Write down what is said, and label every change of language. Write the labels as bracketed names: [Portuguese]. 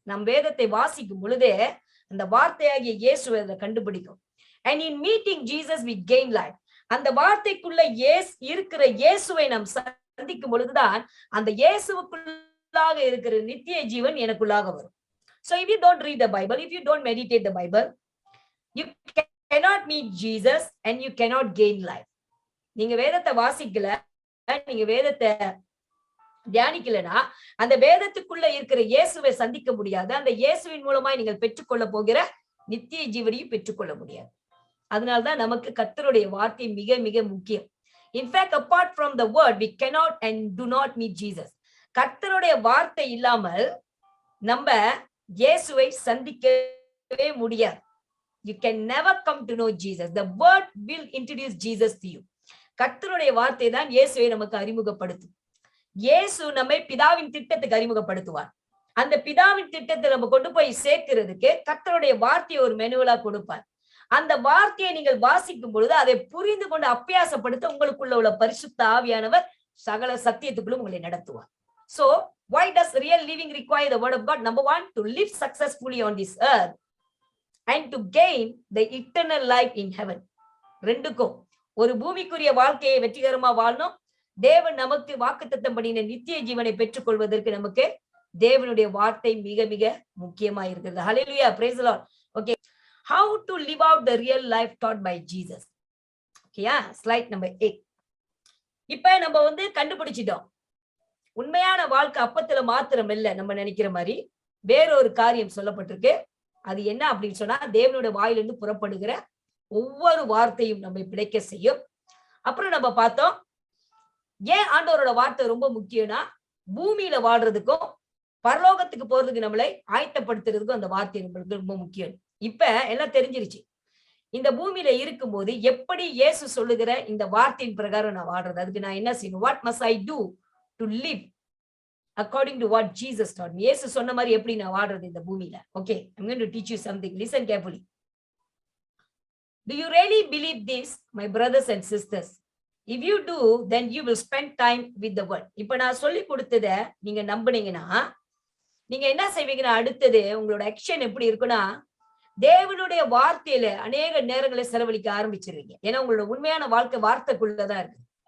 [Tamil] நம் வேதத்தை வாசிக்கும் பொழுதே அந்த வார்த்தையாகிய இயேசுவை கண்டுபிடிக்கும். [English] And in meeting Jesus we gain life. [Tamil] அந்த வார்த்தைக்குள்ள இருக்கிற இயேசுவை நாம் சந்திக்கும் பொழுதுதான் அந்த இயேசுவுக்குள்ளாக இருக்கிற நித்திய ஜீவன் எனக்குள்ளாக வரும். [English] So if you don't read the Bible, if you don't meditate the Bible, you cannot meet Jesus and you cannot gain life. [Tamil] நீங்க வேதத்தை வாசிக்கல, நீங்க வேதத்தை தியானிக்கலனா அந்த வேதத்துக்குள்ள இருக்கிற இயேசுவை சந்திக்க முடியாது. அந்த இயேசுவின் மூலமாய் நீங்கள் பெற்றுக்கொள்ள போகிற நித்திய ஜீவனையும் பெற்றுக்கொள்ள முடியாது. அதனால்தான் நமக்கு கர்த்தருடைய வார்த்தை மிக மிக முக்கியம். [English] In fact apart from the word we cannot and do not meet Jesus. [Tamil] கர்த்தருடைய வார்த்தை இல்லாமல் நம்ம இயேசுவை சந்திக்கவே முடியாது. [English] You can never come to know Jesus. The word will introduce Jesus to you. [Tamil] கர்த்தருடைய வார்த்தை தான் இயேசுவை நமக்கு அறிமுகப்படுத்தும். இயேசு நம்மை பிதாவின் திட்டத்துக்கு அறிமுகப்படுத்துவார். அந்த பிதாவின் திட்டத்தை நம்ம கொண்டு போய் சேர்க்கிறதுக்கு கர்த்தருடைய வார்த்தையை ஒரு மெனுவலா கொடுப்பார். அந்த வார்த்தையை நீங்கள் வாசிக்கும் பொழுது அதை புரிந்து கொண்டு அபியாசப்படுத்த உங்களுக்குள்ள உள்ள பரிசுத்த ஆவியானவர் சகல சத்தியத்துக்குள்ளும் உங்களை நடத்துவார். [English] So why does real living require the word of God? Number one, to live successfully on this earth and to gain the eternal life in heaven. [Tamil] ரெண்டுக்கும், ஒரு பூமிக்குரிய வாழ்க்கையை வெற்றிகரமா வாழணும், தேவன் நமக்கு வாக்குத்தத்தம் பண்ணின நித்திய ஜீவனை பெற்றுக் கொள்வதற்கு நமக்கு தேவனுடைய வார்த்தை மிக மிக முக்கியமா இருக்கிறது. [English] Hallelujah, praise the Lord. Okay, how to live out the real life taught by Jesus. Okay, slide number 8. [Tamil] இப்ப நம்ம கண்டுபிடிச்சிட்டோம், உண்மையான வாழ்க்கை அப்பத்துல மாத்திரம் இல்ல நம்ம நினைக்கிற மாதிரி வேறொரு காரியம் சொல்லப்பட்டிருக்கு. அது என்ன அப்படின்னு சொன்னா, தேவனுடைய வாயிலிருந்து புறப்படுகிற ஒவ்வொரு வார்த்தையும் நம்மை பிழைக்க செய்யும். அப்புறம் நம்ம பார்த்தோம் ஏன் ஆண்டவரோட வார்த்தை ரொம்ப முக்கியம்னா, பூமியில வாழ்றதுக்கும் பரலோகத்துக்கு போறதுக்கு நம்மளை ஆயத்தப்படுத்துறதுக்கும் அந்த வார்த்தை நம்மளுக்கு ரொம்ப முக்கியம். இப்ப எல்லாம் தெரிஞ்சிருச்சு. இந்த பூமியில இருக்கும்போது எப்படி இயேசு சொல்லுகிற இந்த வார்த்தையின் பிரகாரம் நான் வாழ்றது, அதுக்கு நான் என்ன செய்யணும்? [English] What must I do to live according to what Jesus taught me? [Tamil] இயேசு சொன்ன மாதிரி எப்படி நான் வாழ்றது இந்த பூமியில? [English] Okay, I'm going to teach you something. Listen carefully. Do you really believe this, my brothers and sisters? If you do, then you will spend time with the word. [Tamil] இப்ப நான் சொல்லி கொடுத்தத நீங்க நம்புனீங்கன்னா நீங்க என்ன செய்வீங்கன்னா, அடுத்தது உங்களோட ஆக்ஷன் எப்படி இருக்குன்னா, தேவனுடைய வார்த்தையில அநேக நேரங்களை செலவழிக்க ஆரம்பிச்சிருவீங்க. ஏன்னா உங்களோட உண்மையான வாழ்க்கை வார்த்தைக்குள்ளதான் இருக்கு.